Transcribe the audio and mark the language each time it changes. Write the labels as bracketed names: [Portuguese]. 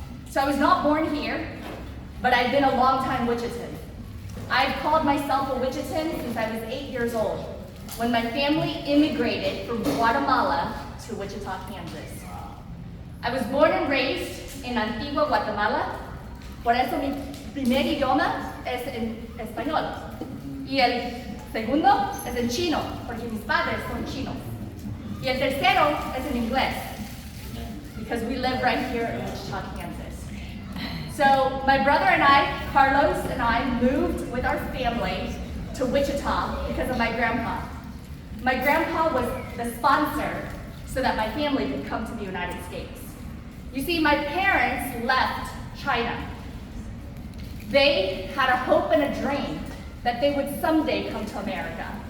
[English] So I was not born here, but I've been a long-time Wichitan. I've called myself a Wichitan since I was 8 years old, when my family immigrated from Guatemala to Wichita, Kansas. I was born and raised in Antigua, Guatemala. [Spanish] Por eso mi primer idioma es en español. Y el segundo es en chino, porque mis padres son chinos. Y el tercero es en inglés, [English] because we live right here in Wichita, Kansas. So my brother and I, Carlos and I, moved with our family to Wichita because of my grandpa. My grandpa was the sponsor so that my family could come to the United States. You see, my parents left China. They had a hope and a dream that they would someday come to America.